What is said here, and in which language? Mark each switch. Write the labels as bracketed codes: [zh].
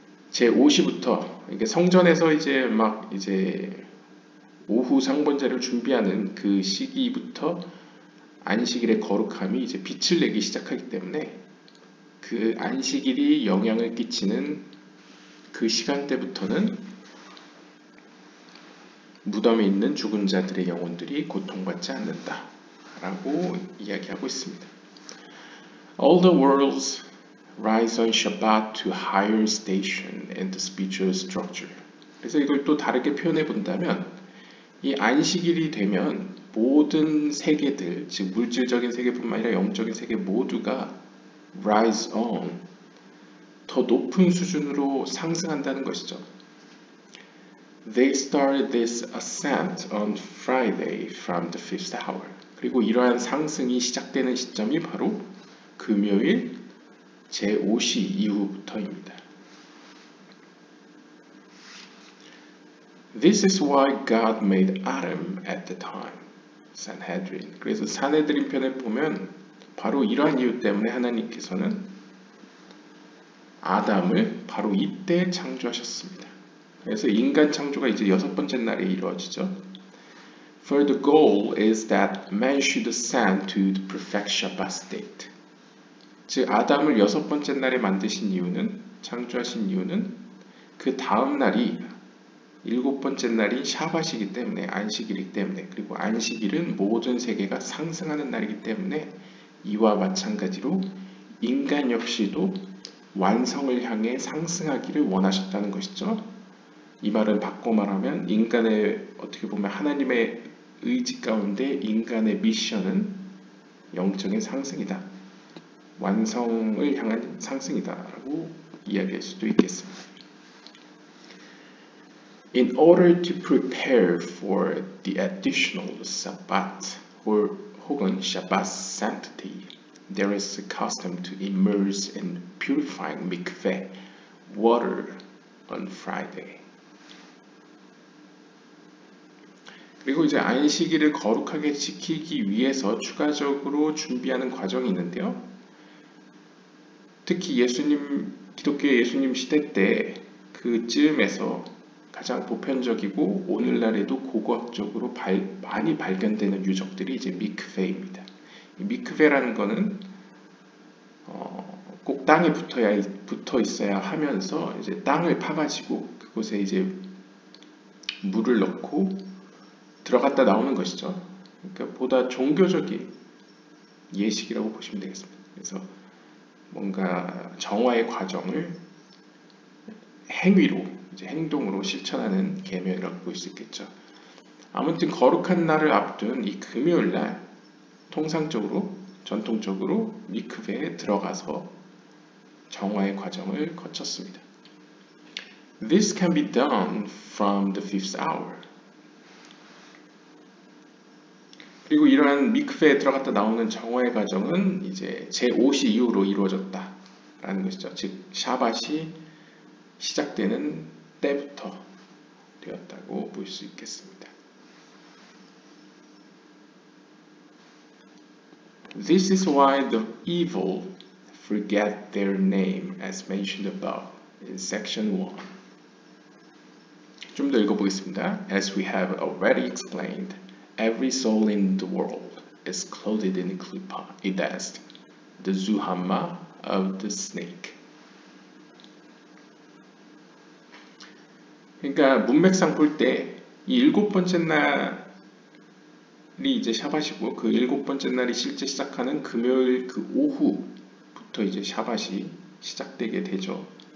[ko] 제5시부터 이게 성전에서 이제 막 이제 오후 상번제를 준비하는 그 시기부터 안식일의 거룩함이 이제 빛을 내기 시작하기 때문에 그 안식일이 영향을 끼치는 그 시간대부터는 무덤에 있는 죽은 자들의 영혼들이 고통받지 않는다 라고 이야기하고 있습니다. [en] All the worlds rise on Shabbat to higher station in the spiritual structure. [ko] 그래서 이걸 또 다르게 표현해 본다면 이 안식일이 되면 모든 세계들, 즉 물질적인 세계뿐만 아니라 영적인 세계 모두가 [en] rise on, [ko] 더 높은 수준으로 상승한다는 것이죠. [en] They started this ascent on Friday from the 5th hour. [ko] 그리고 이러한 상승이 시작되는 시점이 바로 금요일 제5시 이후부터입니다. [en] This is why God made Adam at the time. Sanhedrin. [ko] 그래서 산헤드린 편에 보면 바로 이러한 이유 때문에 하나님께서는 아담을 바로 이때 창조하셨습니다. 그래서 인간 창조가 이제 여섯 번째 날에 이루어지죠. [en] For the goal is that man should ascend to the perfect Shabbat state. [ko] 즉 아담을 6번째 날에 만드신 이유는, 창조하신 이유는 그 다음 날이 7번째 날이 샤밧이기 때문에, 안식일이기 때문에, 그리고 안식일은 모든 세계가 상승하는 날이기 때문에 이와 마찬가지로 인간 역시도 완성을 향해 상승하기를 원하셨다는 것이죠. 이 말은 바꿔 말하면 인간의, 어떻게 보면 하나님의 의지 가운데 인간의 미션은 영적인 상승이다, 완성을 향한 상승이다 라고 이야기할 수도 있겠습니다. [en] In order to prepare for the additional Sabbath [ko] 혹은 [en] Shabbat sanctity, there is a custom to immerse in purifying mikveh water on Friday. [ko] 그리고 이제 안식일을 거룩하게 지키기 위해서 추가적으로 준비하는 과정이 있는데요. 특히 기독교 예수님 시대 때 그쯤에서 가장 보편적이고 오늘날에도 고고학적으로 많이 발견되는 유적들이 이제 미크베입니다. 이 미크베라는 거는 꼭 땅에 붙어 있어야 하면서 이제 땅을 파가지고 그곳에 이제 물을 넣고 들어갔다 나오는 것이죠. 그러니까 보다 종교적인 예식이라고 보시면 되겠습니다. 그래서 뭔가 정화의 과정을 행위로, 이제 행동으로 실천하는 계명이라고 볼 수 있겠죠. 아무튼 거룩한 날을 앞둔 이 금요일 날 전통적으로 미크베에 들어가서 정화의 과정을 거쳤습니다. [en] This can be done from the fifth hour. [ko] 그리고 이러한 미크베에 들어갔다 나오는 정화의 과정은 이제 제5시 이후로 이루어졌다라는 것이죠. 즉 샤밧이 시작되는 때부터 되었다고 볼 수 있겠습니다. [en] This is why the evil forget their name as mentioned above in section 1. [ko] 좀 더 읽어보겠습니다. [en] As we have already explained, every soul in the world is clothed in klipa, idast, the zuhamma of the snake. [ko] 그러니까 문맥상 볼 때 이 7번째 날이 이제 샤밧이고 그 7번째 날이 실제 시작하는 금요일 그 오후부터 이제 샤밧이 시작되게 되죠.